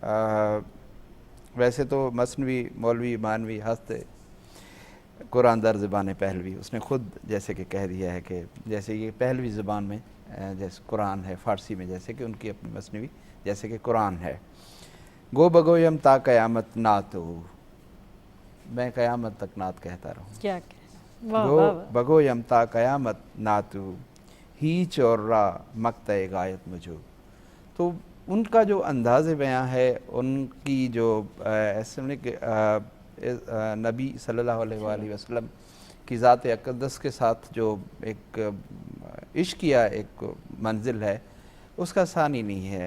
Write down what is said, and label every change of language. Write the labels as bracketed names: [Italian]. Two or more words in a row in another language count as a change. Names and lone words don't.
[Urdu] ویسے تو [Persian] مثنوی مولوی مانوی ہست قرآن در زبان پہلوی، [Urdu] اس نے خود جیسے کہ کہہ دیا ہے کہ جیسے یہ پہلوی زبان میں جیسے قرآن ہے، فارسی میں جیسے کہ ان کی اپنی مثنوی جیسے کہ قرآن ہے۔ [Persian] گو بگویم تا قیامت نعت ہو، [Urdu] میں قیامت تک نعت کہتا رہوں، کیا کہ [Persian] گو بگویم تا قیامت نعت ہو، ہیچ اور را مقطع غایت مجھو۔ [Urdu] تو ان کا جو انداز بیاں ہے، ان کی جو ایسے کہ نبی [Arabic] صلی اللہ علیہ وآلہ وسلم [Urdu] کی ذات اقدس کے ساتھ جو ایک عشقیہ ایک منزل ہے، اس کا ثانی نہیں ہے۔